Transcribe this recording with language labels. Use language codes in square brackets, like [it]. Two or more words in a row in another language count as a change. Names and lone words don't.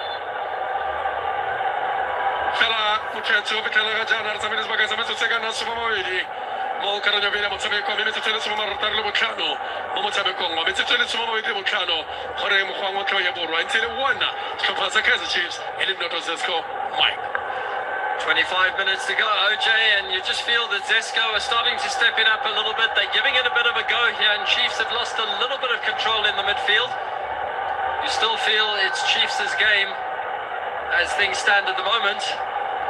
[tn] fela motletso o fitlhela ga jaana re tsamaile sebaka sa metsotso e ka nna 20 mo karanyo pele motshameko mme metsotso e le 35 mo motshamekong wa metsotso e le 25 gore mogwang o tlo ya borwa ntse le one setlhopha sa Kaizer Chiefs e le Noto Zesco Mike [en] 25 minutes to go, OJ, and you just feel that Zesco are starting to step it up a little bit. They're giving it a bit of a go here, and Chiefs have lost a little bit of control in the midfield. You still feel it's Chiefs' game as things stand at the moment.